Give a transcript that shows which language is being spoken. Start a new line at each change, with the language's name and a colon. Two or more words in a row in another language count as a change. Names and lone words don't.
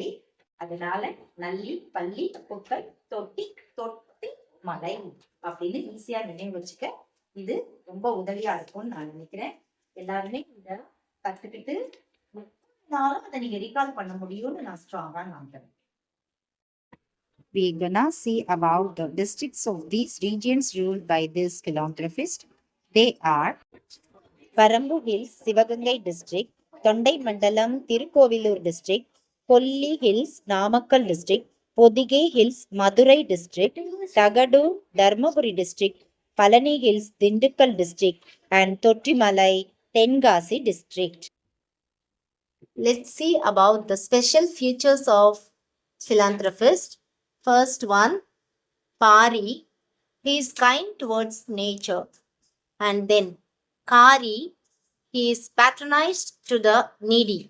Tamil: அதனால நல்லி பள்ளி குப்பை தொட்டி, தொட்டி மலை அப்படின்னு ஈஸியா நினைவு வச்சுக்க இது ரொம்ப உதவியா இருக்கும்னு நான் நினைக்கிறேன். எல்லாருமே இத கத்துக்கிட்டு அதை நீங்க ரீகால் பண்ண முடியும்னு நான் ஸ்ட்ராங்கா நம்புறேன்.
English: We're gonna see about the districts of these regions ruled by this philanthropist. They are Parambu Hills, Sivagangai District, Tondai Mandalam, Tirukkovilur District, Kolli Hills, Namakkal District, Podige Hills, Madurai district, Tagadu, Dharmapuri district, Palani Hills, Dindukkal district, and Tottimalai, Tenkasi district. Let's see about the special features of philanthropist. First one, Pari. He is kind towards nature. And then Kari. He is patronized to the needy.